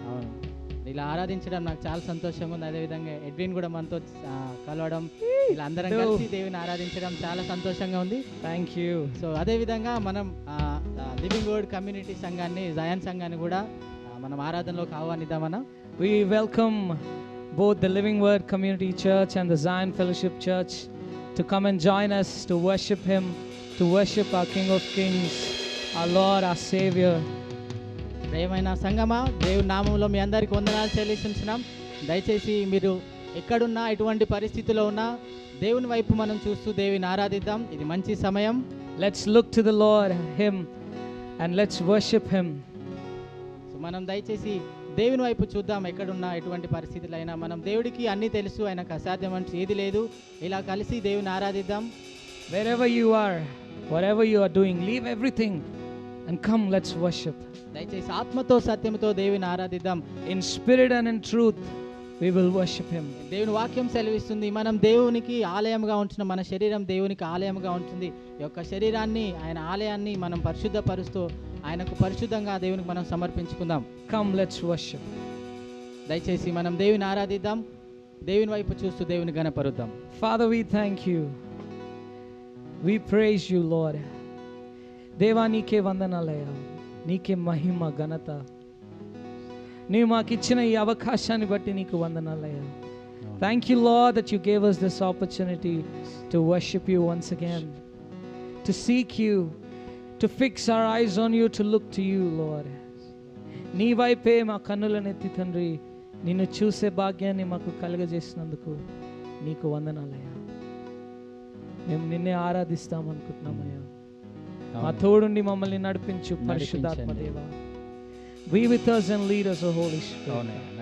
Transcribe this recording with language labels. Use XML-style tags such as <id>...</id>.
<te>అవును, ఇలా ఆరాధించడం నాకు చాలా సంతోషంగా ఉంది. అదేవిధంగా ఎడ్విన్ కూడా మనతో కలవడం, ఇలా అందరం కలిసి దేవుని ఆరాధించడం చాలా సంతోషంగా ఉంది.</te> <en>Thank you.</en> <te>సో అదేవిధంగా మనం లివింగ్ వర్డ్ కమ్యూనిటీ సంఘాన్ని, జయాన్ సంఘాన్ని కూడా మనం ఆరాధనలోకి ఆహ్వానిద్దామన్నా.</te> <en>We welcome both the Living Word Community Church and the Zion Fellowship Church to come and join us to worship Him, to worship our King of Kings, our Lord, our Savior.</en> <te>ప్రియమైన సంగమా, దేవుని నామంలో మీ అందరికీ వందనాలు చెల్లిస్తున్నాం. దయచేసి మీరు ఎక్కడున్నా, ఎటువంటి పరిస్థితిలో ఉన్నా దేవుని వైపు మనం చూస్తూ దేవుని ఆరాధిద్దాం. ఇది మంచి సమయం.</te> <en>Let's look to the Lord, Him, and let's worship Him.</en> <te>So మనం దయచేసి దేవుని వైపు చూద్దాం. ఎక్కడున్నా, ఎటువంటి పరిస్థితులు అయినా మనం దేవుడికి అన్నీ తెలుసు, ఆయనకు అసాధ్యం అంటే ఏది లేదు. ఇలా కలిసి దేవుని ఆరాధిద్దాం.</te> <en>Wherever you are, whatever you are doing, leave everything and come, let's worship.</en> <te>దయచేసి ఆత్మతో సత్యంతో దేవుని ఆరాధిద్దాం.</te> <en>In spirit and in truth, we will worship Him.</en> <te>దేవుని వాక్యం సెలవిస్తుంది, మనం దేవునికి ఆలయంగా ఉంటున్న, మన శరీరం దేవునికి ఆలయంగా ఉంటుంది. ఈ యొక్క శరీరాన్ని, ఆయన ఆలయాన్ని మనం పరిశుద్ధపరుస్తూ ఆయనకు పరిశుద్ధంగా దేవునికి మనం సమర్పించుకుందాం.</te> <en>Come, let's worship.</en> <te>దయచేసి మనం దేవుని ఆరాధిద్దాం. దేవుని వైపు చూస్తూ దేవుని గణపరుద్దాం.</te> <en>Father, we thank you. We praise you, Lord.</en> <te>దేవా, నీకే వందనాలయ్యా, నీకే మహిమ ఘనత. నీవు మాకు ఇచ్చిన ఈ అవకాశాన్ని బట్టి నీకు వందనాలయ్యా.</te> <en>Thank you, Lord, that you gave us this opportunity to worship you once again, to seek you, to fix our eyes on you, to look to you, Lord.</en> <te>నీ వైపే మా కన్నులనెత్తి తండ్రి, నిన్ను చూసే భాగ్యాన్ని మాకు కలుగజేసినందుకు నీకు వందనాలయ్యా. మేము నిన్నే ఆరాధిస్తాం అనుకుంటున్నామయ్యా. మా తోడుండి మమ్మల్ని నడిపించు పరిశుద్ధాత్మ దేవా.</te> <en>Be with us and lead us, O Holy Spirit.</en>